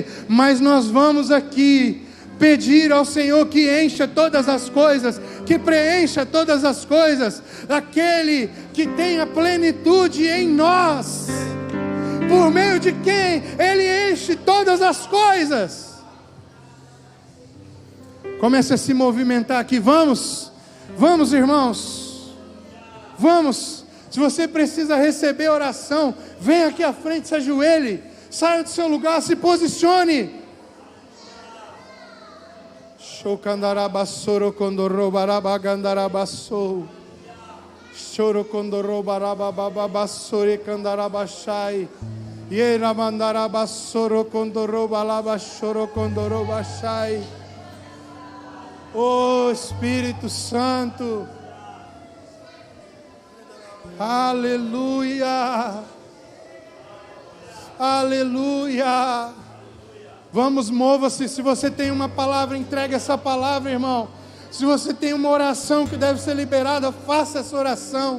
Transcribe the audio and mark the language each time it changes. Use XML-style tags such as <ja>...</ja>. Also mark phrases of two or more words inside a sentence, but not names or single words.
<pt>Mas nós vamos aqui pedir ao Senhor que encha todas as coisas, que preencha todas as coisas, aquele que tem a plenitude em nós, por meio de quem Ele enche todas as coisas. Comece a se movimentar aqui. Vamos, irmãos, vamos. Se você precisa receber oração, vem aqui à frente, se ajoelhe, saia do seu lugar, se posicione. Chocandarabassoro condorrobarabagandarabassou. Choro condorrobarabababasore candarabachai. Yera mandarabassoro condorrobalabachoro condorrobachai. Oh Espírito Santo. Aleluia. Aleluia. Vamos, mova-se. Se você tem uma palavra, entregue essa palavra, irmão. Se você tem uma oração que deve ser liberada, faça essa oração.</pt>